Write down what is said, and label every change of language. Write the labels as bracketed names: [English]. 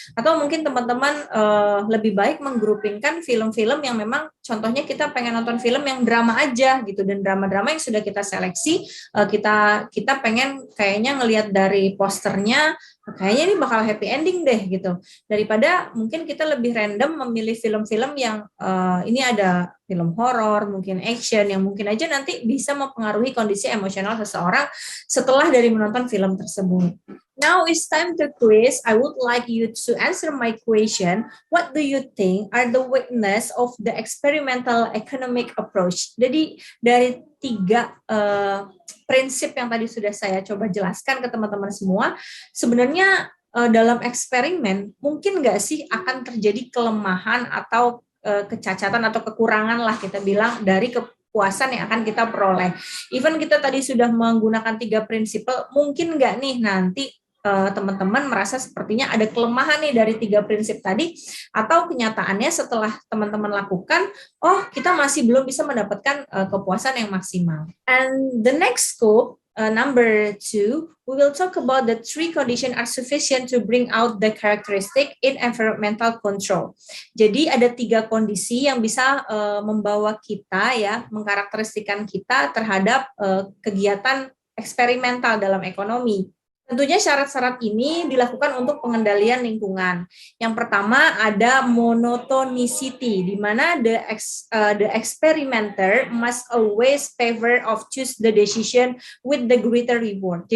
[Indonesian] Atau mungkin teman-teman lebih baik menggroupingkan film-film yang memang contohnya kita pengen nonton film yang drama aja gitu, dan drama-drama yang sudah kita seleksi, kita pengen kayaknya ngelihat dari posternya kayaknya ini bakal happy ending deh gitu, daripada mungkin kita lebih random memilih film-film yang ini ada film horor, mungkin action yang mungkin aja nanti bisa mempengaruhi kondisi emosional seseorang setelah dari menonton film tersebut. [English] Now it's time to quiz. I would like you to answer my question. What do you think are the weakness of the experimental economic approach? [Indonesian] Jadi dari 3 prinsip yang tadi sudah saya coba jelaskan ke teman-teman semua, sebenarnya dalam eksperimen mungkin nggak sih akan terjadi kelemahan atau kecacatan atau kekurangan lah kita bilang dari kepuasan yang akan kita peroleh. Even kita tadi sudah menggunakan 3 prinsip, mungkin nggak nih nanti teman-teman merasa sepertinya ada kelemahan nih dari 3 prinsip tadi, atau kenyataannya setelah teman-teman lakukan, oh kita masih belum bisa mendapatkan kepuasan yang maksimal. [English] And the next scope, number 2, we will talk about the 3 conditions are sufficient to bring out the characteristic in environmental control. [Indonesian] Jadi ada 3 kondisi yang bisa membawa kita ya, mengkarakteristikan kita terhadap kegiatan eksperimental dalam ekonomi. Tentunya syarat-syarat ini dilakukan untuk pengendalian lingkungan. Yang pertama ada monotonicity, di mana [English] the experimenter must always favor of choose the decision with the greater reward.